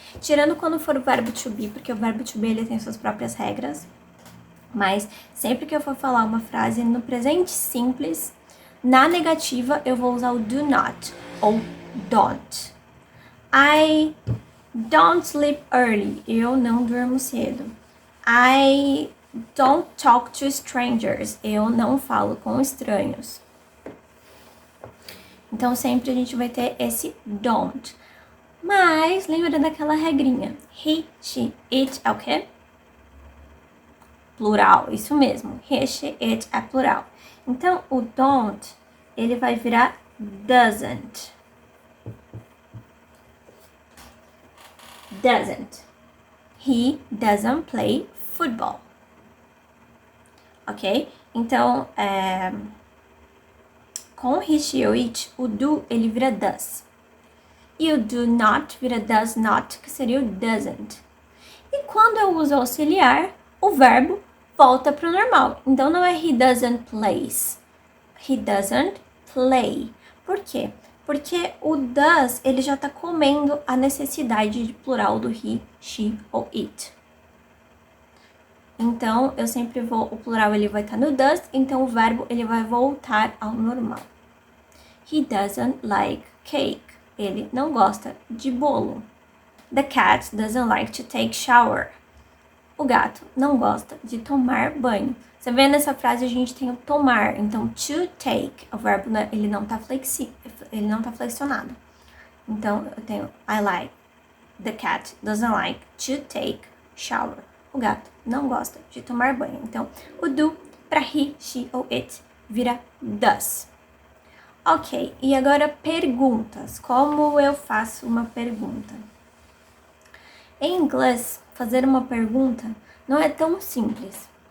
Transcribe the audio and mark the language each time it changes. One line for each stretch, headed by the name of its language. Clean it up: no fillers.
Portuguese: Tirando quando for o verbo to be, porque o verbo to be ele tem suas próprias regras. Mas sempre que eu for falar uma frase no presente simples, na negativa eu vou usar o do not ou don't.
English: I don't sleep early.
Portuguese: Eu não durmo cedo.
English: I don't talk to strangers.
Portuguese: Eu não falo com estranhos. Então, sempre a gente vai ter esse don't. Mas, lembra daquela regrinha. He, she, it é o quê? Plural, isso mesmo. He, she, it é plural. Então, o don't, ele vai virar doesn't.
English: Doesn't. He doesn't play football.
Portuguese: Ok? Então, com he, she ou it, o do, ele vira does. E o do not vira does not, que seria o doesn't. E quando eu uso auxiliar, o verbo volta pro normal. Então, não é
English: he doesn't plays. He doesn't play.
Portuguese: Por quê? Porque o does, ele já tá comendo a necessidade de plural do he, she ou it. Então, eu sempre vou, o plural ele vai estar no does, então o verbo ele vai voltar ao normal.
English: He doesn't like cake.
Portuguese: Ele não gosta de bolo.
English: The cat doesn't like to take shower.
Portuguese: O gato não gosta de tomar banho. Você vê nessa frase a gente tem o tomar, então to take, o verbo ele não tá flexionado. Então eu tenho
English: I like. The cat doesn't like to take shower.
Portuguese: O gato não gosta de tomar banho. Então o do para he, she ou it vira does. Ok, e agora perguntas. Como eu faço uma pergunta? Em inglês, fazer uma pergunta não é tão simples.